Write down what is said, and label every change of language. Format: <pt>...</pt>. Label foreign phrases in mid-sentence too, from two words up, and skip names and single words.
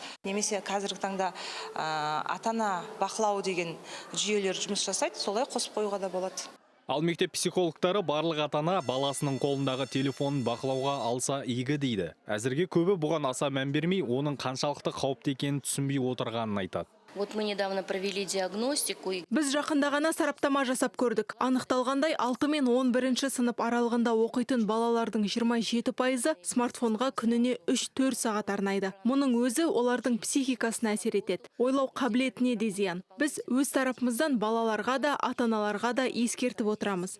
<kk>Немесе қазіргі таңда ата-ана бақылау деген жүйелер жұмыс жасайды, солай қосып қоюға да болады. Ал мектеп психологтары барлық ата-ана баласының қолындағы телефонын бақылауға алса игі дейді. Әзірге көбі бұған аса мән бермей, оның қаншалықты қауіпті екенін түсінбей отырғанын айтады.</kk> <ru>Вот мы недавно провели диагностику.</ru> <kk>Біз жақында ғана сараптама жасап көрдік. Анықталғандай 6 мен 11 сынып аралығында оқитын балалардың 27% смартфонға күніне 3-4 сағат арнайды. Мұның өзі олардың психикасына әсер етеді. Ойлау қабілетіне де зиян. Біз өз тарапымыздан балаларға да, ата-аналарға да ескертіп отырамыз.</kk>